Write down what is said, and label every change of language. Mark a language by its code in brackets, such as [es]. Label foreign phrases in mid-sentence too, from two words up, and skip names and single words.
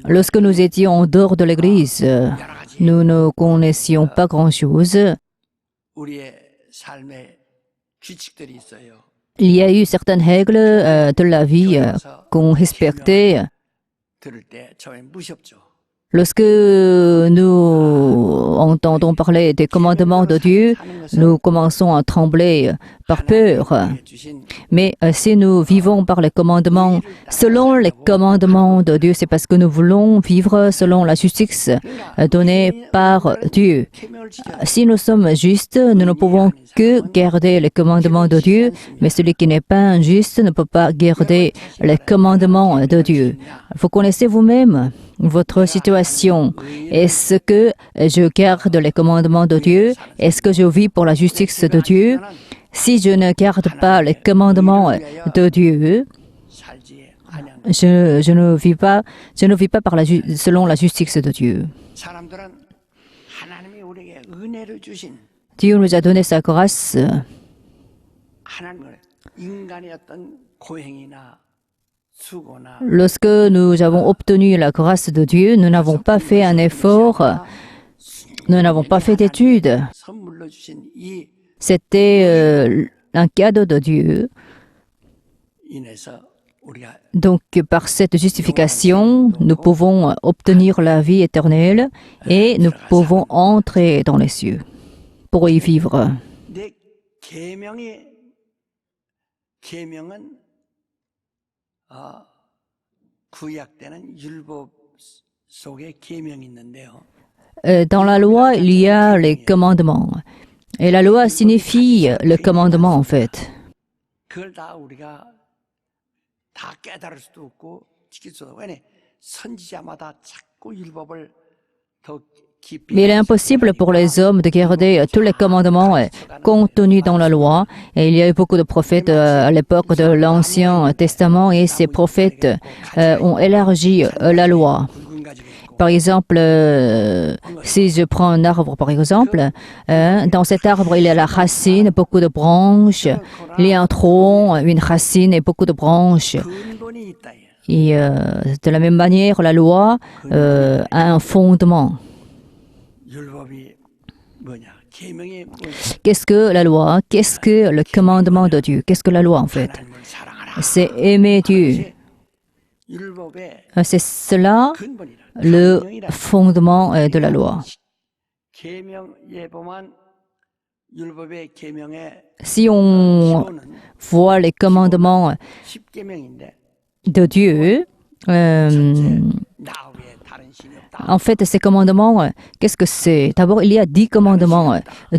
[fr] lorsque nous étions en dehors de l'Église, [ko] 여러 가지 [fr] nous ne connaissions pas grand-chose. [ko] 우리의 삶의 규칙들이 있어요. [fr] Il y a eu certaines règles de la vie qu'on respectait. [ko] 들을 때 처음에 무섭죠. [fr] Lorsque nous entendons parler des commandements de Dieu, nous commençons à trembler par peur. [ko] 하나님이 주신 [fr] Mais si nous vivons par les commandements, selon les commandements de Dieu, c'est parce que nous voulons vivre selon la justice donnée par Dieu. [ko] 계명을 지켜야 [fr] Si nous sommes justes, nous ne pouvons que garder les commandements de Dieu, mais celui qui n'est pas injuste ne peut pas garder les commandements de Dieu. Vous connaissez vous-même votre situation. Est-ce que je garde les commandements de Dieu? Est-ce que je vis pour la justice de Dieu? Si je ne garde pas les commandements de Dieu, [ko] 살지 아니하는 [fr] je ne vis pas selon la justice de Dieu. [ko] 사람들은 하나님이 우리에게 은혜를 주신 [fr] Dieu nous a donné sa grâce. [ko] 하나님을 인간의 어떤 고행이나 수고나 [fr] Lorsque nous avons obtenu la grâce de Dieu, nous n'avons pas fait un effort, nous n'avons pas fait d'études. [ko] 선물로 주신 이 [fr] C'était un cadeau de Dieu. [ko] 인해서 우리가 [fr] Donc, par cette justification, nous pouvons obtenir la vie éternelle et nous pouvons entrer dans les cieux pour y vivre. [ko] 내 계명은 구약 때는 율법 속에 계명이 있는데요. [fr] Dans la loi, il y a les commandements. Et la loi signifie le commandement, en fait. [ko] 그걸 다 우리가 다 깨달을 수도 없고 지킬 수도 없고 왜냐 선지자마다 자꾸 율법을 더 깊이 [fr] Mais il est impossible pour les hommes de garder tous les commandements contenus dans la loi. Et il y a eu beaucoup de prophètes à l'époque de l'Ancien Testament et ces prophètes ont élargi la loi. [ko] 굵은 가지고 있고 [fr] Par exemple, si je prends un arbre, par exemple, dans cet arbre, il y a la racine, beaucoup de branches. Il y a un tronc, une racine et beaucoup de branches. [ko] 근본이 있다. [fr] Et de la même manière, la loi a un fondement. [ko] 율법이 뭐냐? 계명이 뭐냐? [fr] Qu'est-ce que la loi? Qu'est-ce que le commandement de Dieu? Qu'est-ce que la loi, en fait? [ko] 하나님을 사랑하라. [fr] C'est aimer Dieu. [ko] 율법의 [fr] C'est cela [ko] 근본이라. [fr] le [ko] 계명이라. [fr] fondement de la loi. [ko] 계명에 보면 율법의 계명의 [fr] Si on [ko] 기본은 [fr] voit les commandements [ko] 10계명인데 [fr] de Dieu, [ko] 나 외에 다른 신이 없다. [fr] en fait, ces commandements, qu'est-ce que c'est? D'abord, il y a 10 commandements de Dieu.